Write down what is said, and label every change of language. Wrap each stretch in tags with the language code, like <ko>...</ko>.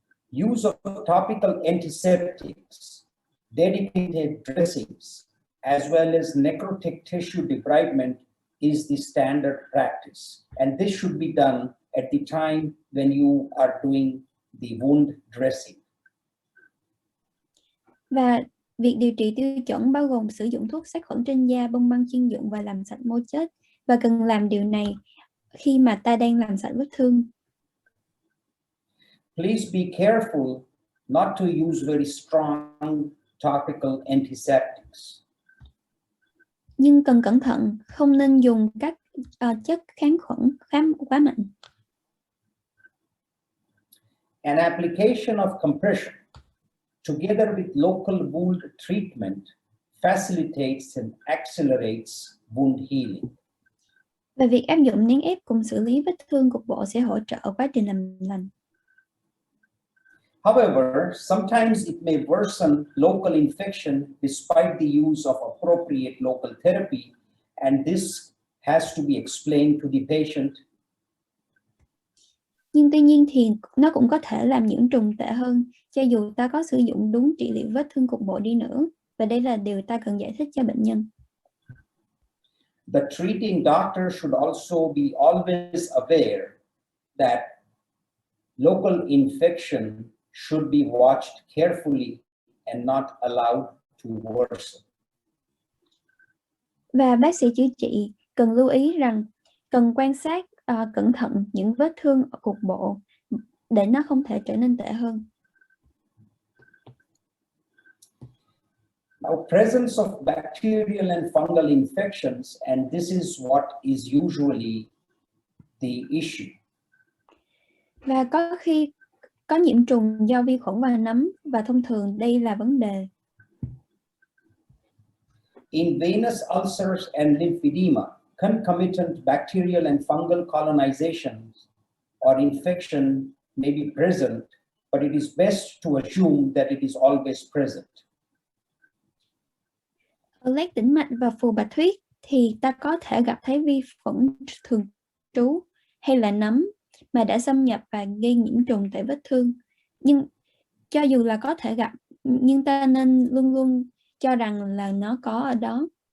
<en>Use of topical antiseptics, dedicated dressings, as well as necrotic tissue debridement is the standard practice. And this should be done at the time when you are doing the wound dressing.</en> <vi>Và việc điều trị tiêu chuẩn bao gồm sử dụng thuốc sát khuẩn trên da, bông băng chuyên dụng và làm sạch mô chết. Và cần làm điều này khi mà ta đang làm sạch vết thương.</vi> <en>Please be careful not to use very strong topical antiseptics.</en> <vi>Nhưng cần cẩn thận, không nên dùng các chất kháng khuẩn quá mạnh.</vi> <en>An application of compression together with local wound treatment facilitates and accelerates wound healing.</en> <vi>Và việc áp dụng nén ép cùng xử lý vết thương cục bộ sẽ hỗ trợ quá trình làm lành.</vi> <en>However, sometimes it may worsen local infection despite the use of appropriate local therapy, and this has to be explained to the patient.</en> <vi>Nhưng tuy nhiên thì nó cũng có thể làm nhiễm trùng tệ hơn, cho dù ta có sử dụng đúng trị liệu vết thương cục bộ đi nữa, và đây là điều ta cần giải thích cho bệnh nhân.</vi> <en>The treating doctor should also be always aware that local infection should be watched carefully and not allowed to worsen.</en> <vi>Và bác sĩ chữa trị cần lưu ý rằng cần quan sát cẩn thận những vết thương ở cục bộ để nó không thể trở nên tệ hơn.</vi> <en>Now, presence of bacterial and fungal infections, and this is what is usually the issue.</en> <vi>Và có khi có nhiễm trùng do vi khuẩn và nấm, và thông thường đây là vấn đề.</vi> <en>In venous ulcers and lymphedema, concomitant bacterial and fungal colonizations or infection may be present, but it is best to assume that it is always present.</en> <vi>Ở loét tĩnh mạch và phù bạch huyết thì ta có thể gặp thấy vi khuẩn thường trú hay là nấm mà đã xâm nhập và gây nhiễm trùng tại vết thương. Nhưng cho dù là có thể gặp, nhưng ta nên luôn luôn cho rằng là nó có ở đó.</vi>